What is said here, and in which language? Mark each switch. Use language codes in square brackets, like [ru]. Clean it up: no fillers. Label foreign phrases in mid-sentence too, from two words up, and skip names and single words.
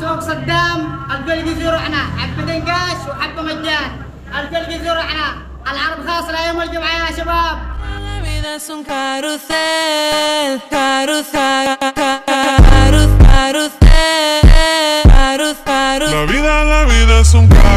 [ar] صدام الكل يزورعنا، حبتين قاش وحبة مجان، الكل يزورعنا، العرض خاص ليوم الجمعة يا شباب. [es] La vida es un carrusel, carrusel, carrusel, carrusel, carrusel. La vida es un